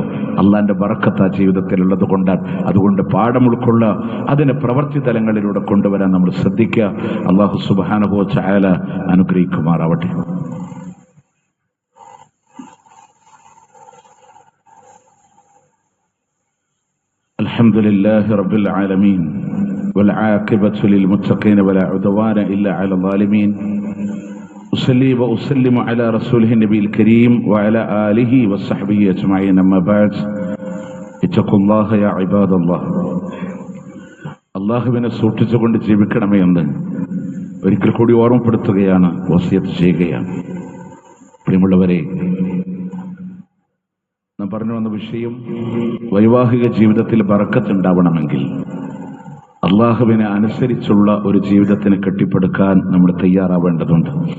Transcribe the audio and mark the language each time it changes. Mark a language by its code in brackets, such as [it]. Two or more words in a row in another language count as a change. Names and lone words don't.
[ml] അള്ളാന്റെ ബറക്കത്ത് ആ ജീവിതത്തിലുള്ളത് കൊണ്ടാണ്. അതുകൊണ്ട് പാഠം ഉൾക്കൊള്ള അതിനെ പ്രവൃത്തി തലങ്ങളിലൂടെ കൊണ്ടുവരാൻ നമ്മൾ ശ്രദ്ധിക്കുക. [ar] الله سبحانه وتعالى [ml] അനുഗ്രഹിക്കുമാറാവട്ടെ. [ar] الحمد لله رب العالمين والعاقبة للمتقين ولا عدوان إلا على الظالمين. أصلي وأسلم على رسوله النبي الكريم وعلى آله وصحبه أجمعين. أما بعد اتقوا الله يا عباد الله. [ml] അള്ളാഹുവിനെ സൂക്ഷിച്ചുകൊണ്ട് ജീവിക്കണമേ എന്ന് ഒരിക്കൽ കൂടി ഓർമ്മപ്പെടുത്തുകയാണ്, വസിയത്ത് ചെയ്യുകയാണ്. പ്രിയമുള്ളവരെ, നാം പറഞ്ഞു വന്ന വിഷയം, വൈവാഹിക ജീവിതത്തിൽ ബറക്കത്തുണ്ടാവണമെങ്കിൽ അള്ളാഹുവിനെ അനുസരിച്ചുള്ള ഒരു ജീവിതത്തിന് കെട്ടിപ്പടുക്കാൻ നമ്മൾ തയ്യാറാവേണ്ടതുണ്ട്.